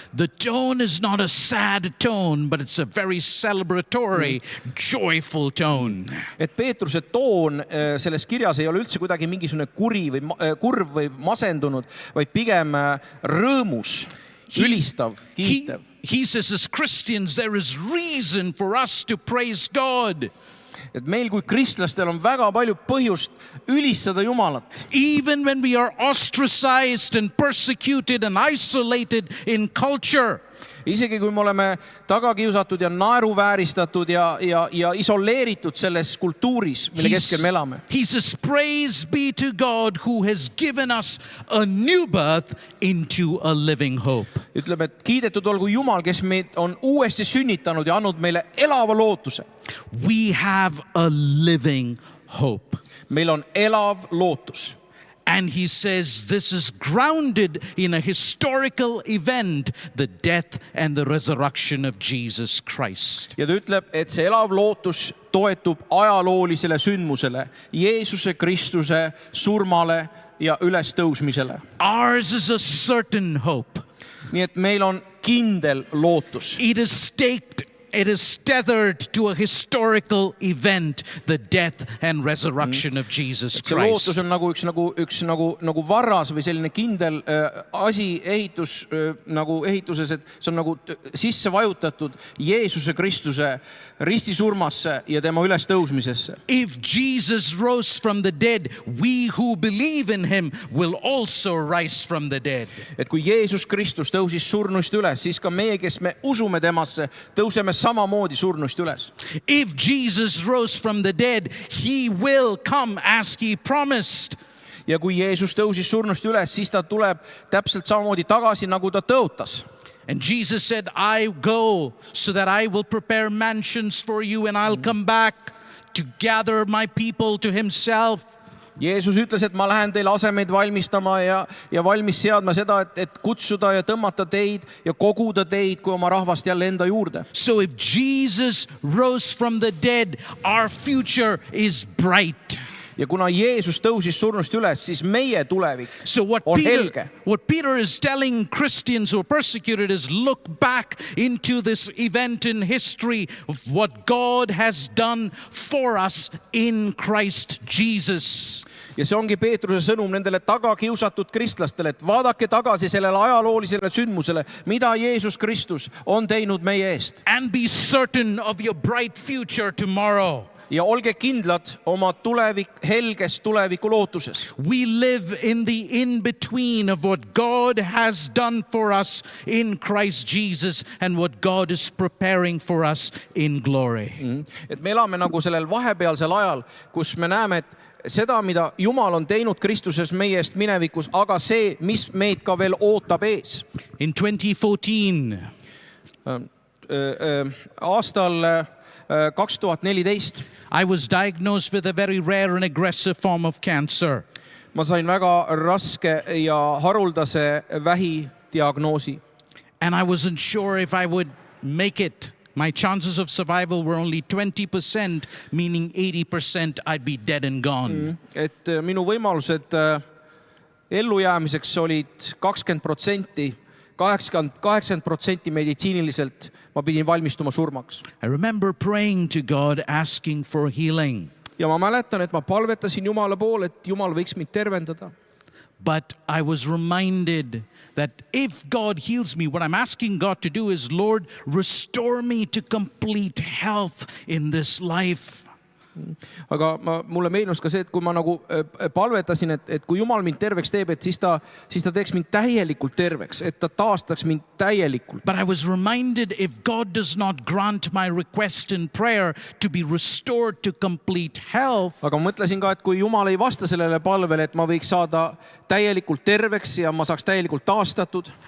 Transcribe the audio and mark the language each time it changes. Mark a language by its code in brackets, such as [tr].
[en] The tone is not a sad tone, but it's a very celebratory, joyful tone. [et] Et Peetruse toon selles kirjas ei ole üldse kuidagi mingisugune kurv või masendunud, vaid pigem rõõmus, ülistav, kiitev. [en] He says, as Christians, there is reason for us to praise God. [et] Et meil kui kristlastel on väga palju põhjust ülistada Jumalat. [en] Even when we are ostracized and persecuted and isolated in culture. [et] isegi kui me oleme tagakiusatud ja naeruvääristatud ja isoleeritud selles kultuuris, mille keskel me elame. [en] He says, praise be to God who has given us a new birth into a living hope. [et] Ütleb, et kiidetud olgu Jumal, kes meid on uuesti sünnitanud ja andnud meile elava lootuse. [en] We have a living hope. [et] Meil on elav lootus. [en] And he says this is grounded in a historical event, the death and the resurrection of Jesus Christ. [et] Ja ta ütleb, et see elav lootus toetub ajaloolisele sündmusele, Jeesuse Kristuse surmale ja ülestõusmisele. [en] Ours is a certain hope. [et] Nii et meil on kindel lootus. [en] It is tethered to a historical event, the death and resurrection of Jesus [et] See lootus [en] Christ. [et] on üks varras või selline kindel asi ehituses, et see on nagu sisse vajutatud Jeesuse Kristuse ristisurmasse ja tema ülestõusmisesse. [en] If Jesus rose from the dead, we who believe in him will also rise from the dead. [et] Et kui Jeesus Kristus tõusis surnuist üles, siis ka meie, kes me usume temasse, tõuseme samamoodi surnuist üles. [en] If Jesus rose from the dead, he will come as he promised. [et] Ja kui Jeesus tõusis surnuist üles, siis ta tuleb täpselt samamoodi tagasi, nagu ta tõotas. [en] And Jesus said, I go so that I will prepare mansions for you and I'll come back to gather my people to himself. [et] Jeesus ütles, et ma lähen teile asemeid valmistama ja valmis seadma seda, et kutsuda ja tõmmata teid ja koguda teid kui oma rahvast jälle enda juurde. [en] So if Jesus rose from the dead, our future is bright. [et] Ja kuna Jeesus tõusis surnust üles, siis meie tulevik [en] So [et] on helge. [en] what Peter is telling Christians who are persecuted is look back into this event in history of what God has done for us in Christ Jesus. [et] Ja see ongi Peetruse sõnum nendele tagakiusatud kristlastele, et vaadake tagasi sellele ajaloolisele sündmusele, mida Jeesus Kristus on teinud meie eest. [en] And be certain of your bright future tomorrow. [et] Ja olge kindlad oma helges tuleviku lootuses. [en] We live in the in-between of what God has done for us in Christ Jesus and what God is preparing for us in glory. [et] Et me elame nagu sellel vahepealsel ajal, kus me näeme, et seda, mida Jumal on teinud Kristuses meie eest minevikus, aga see, mis meid ka veel ootab ees. [en] In 2014, [et] Aastal 2014 [en] I was diagnosed with a very rare and aggressive form of cancer. [et] ma sain väga raske ja haruldase vähidiagnoosi. [en] And I wasn't sure if I would make it. My chances of survival were only 20%, meaning 80% I'd be dead and gone. [et] Et minu võimalused ellujäämiseks olid 20%, 80% meditsiiniliselt ma pidin valmistuma surmaks. [en] I remember praying to God, asking for healing. [et] Ja ma mäletan, et ma palvetasin Jumala poole, et Jumal võiks mind tervendada. [en] But I was reminded that if God heals me, what I'm asking God to do is, Lord, restore me to complete health in this life. [et] Aga mulle meenus ka see, et kui ma nagu palvetasin, et kui Jumal mind terveks teeb, et siis ta teeks mind täielikult terveks, et ta taastaks mind täielikult. [en] But I was reminded if God does not grant my request in prayer to be restored to complete health, [et] Aga mõtlesin ka, et kui Jumal ei vasta sellele palvele, et ma võiks saada täielikult terveks ja ma saaks täielikult taastatud,